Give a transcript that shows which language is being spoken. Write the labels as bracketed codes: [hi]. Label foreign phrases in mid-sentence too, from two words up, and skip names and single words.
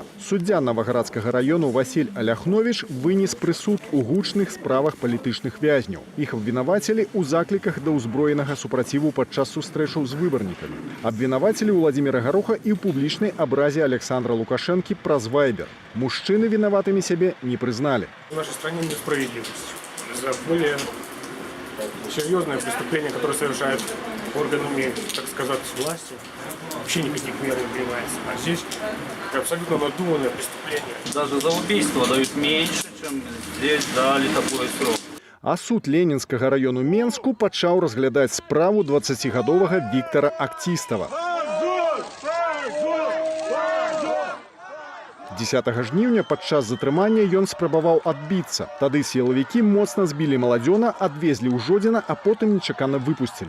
[be] Суддзя Навагарадскага раёну Васіль Аляхновіч вынес прысуд у гучных справах палітычных вязняў. Іх абвінавацілі ў закліках да ўзброенага супраціву падчас сустрэчаў з выбарнікамі. Абвінавацілі Уладзіміра Гароха і ў публічнай абразе Александра Лукашэнкі праз Вайбер. Мужчыны вінаватымі сябе не прызналі. [ru] В нашей стране несправедливость. За более серьезное преступление, которое совершают органами, так сказать, власти, вообще никаких мер не принимается. А здесь абсолютно надуманное преступление. Даже за убийство дают меньше, чем здесь дали такой срок. [be] А суд Ленінскага району Менску пачаў разглядаць справу 20-гадовага Віктара Акцістава. 10 жніўня падчас затрымання ён спрабаваў адбіцца. Тады сілавікі моцна збілі маладзёна, адвезлі ў Жодзіна, а потым нечакана выпусцілі.